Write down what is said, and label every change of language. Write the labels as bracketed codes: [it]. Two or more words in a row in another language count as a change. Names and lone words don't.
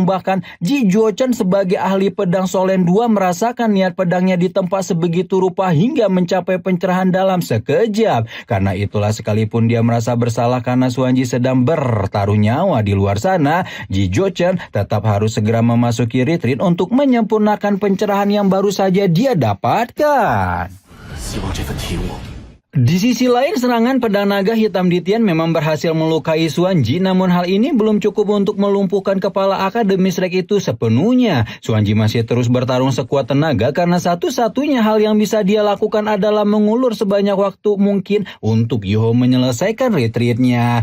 [id] Bahkan Ji Zuochan sebagai ahli pedang Solen 2 merasakan niat pedangnya ditempa sebegitu rupa hingga mencapai pencerahan dalam sekejap. Karena itulah sekalipun dia merasa bersalah karena Xuanji sedang bertaruh nyawa di luar sana, Ji Zuochan tetap harus segera memasuki retreat untuk menyempurnakan pencerahan yang baru saja dia dapatkan. [zh] 希望这份体悟 [id] Di sisi lain, serangan pedang naga hitam Ditian memang berhasil melukai Xuanji, namun hal ini belum cukup untuk melumpuhkan kepala Akademi Shrek itu sepenuhnya. Xuanji masih terus bertarung sekuat tenaga karena satu-satunya hal yang bisa dia lakukan adalah mengulur sebanyak waktu mungkin untuk Yuho menyelesaikan retreatnya.